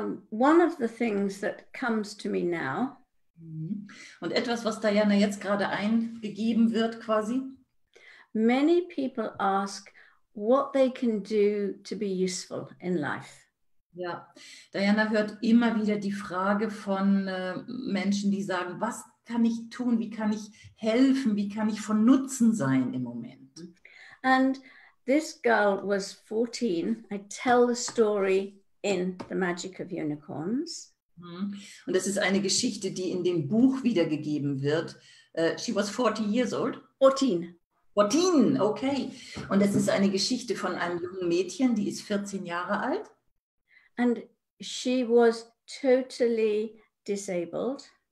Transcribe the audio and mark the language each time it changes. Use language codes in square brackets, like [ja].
[en] One of the things that comes to me now. [de] Und etwas, was Diana jetzt gerade eingegeben wird quasi. [en] Many people ask what they can do to be useful in life. [de] Ja, Diana hört immer wieder die Frage von Menschen, die sagen, was kann ich tun, wie kann ich helfen, wie kann ich von Nutzen sein im Moment. [en] And this girl was 14. I tell the story in The Magic of Unicorns. [de] Und das ist eine Geschichte, die in dem Buch wiedergegeben wird. [en] She was 40 years old? 14. 14, okay. [de] Und es ist eine Geschichte von einem jungen Mädchen, die ist 14 Jahre alt. [en] And she was totally disabled.